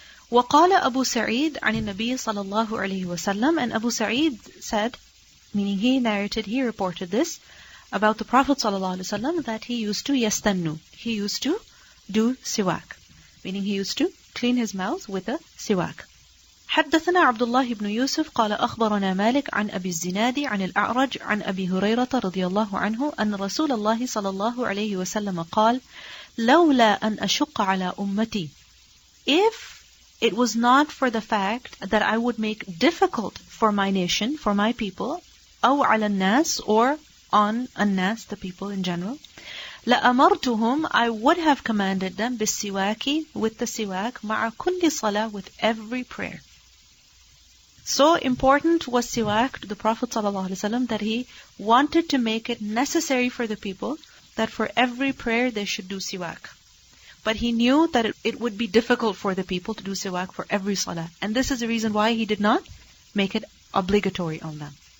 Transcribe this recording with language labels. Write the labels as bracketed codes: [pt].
[ar] وقال أبو سعيد عن النبي صلى الله عليه وسلم, [en] and Abu Sa'id said, meaning he reported this about the Prophet sallallahu alaihi wasallam, that he used to yastannu, he used to do siwak, meaning he used to clean his mouth with a siwak. [ar] حدثنا عبد الله بن يوسف قال أخبرنا مالك عن أبي الزناد عن الأعرج عن أبي هريرة رضي الله عنه أن رسول الله صلى الله عليه وسلم قال لولا أن أشق على أمتي, [en] if it was not for the fact that I would make difficult for my nation, for my people, [ar] أو على الناس, [en] or on الناس, the people in general, [ar] لأمرتهم, [en] I would have commanded them بالسواك, with the siwak, [ar] مع كل صلاة, [en] with every prayer. So important was siwak to the Prophet ﷺ that he wanted to make it necessary for the people that for every prayer they should do siwak. But he knew that it would be difficult for the people to do siwak for every salah. And this is the reason why he did not make it obligatory on them.